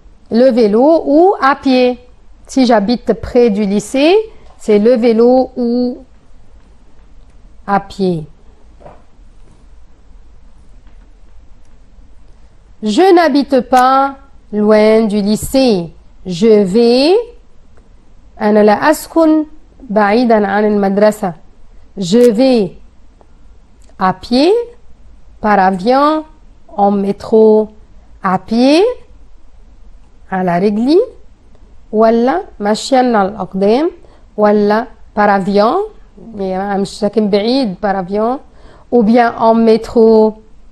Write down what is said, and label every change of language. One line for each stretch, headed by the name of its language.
French: Le vélo ou à pied. Si j'habite près du lycée, c'est le vélo ou à pied. Je n'habite pas loin du lycée. Je vais.
Arabic: أنا لا أسكن بعيدا عن المدرسة.
French: Je vais à pied, par avion, en métro, à pied,
Arabic: على رجلي, ولا ماشيا على الأقدام, ولا
French: par avion,
Arabic: مش ساكن بعيد
French: par avion, ou bien en métro.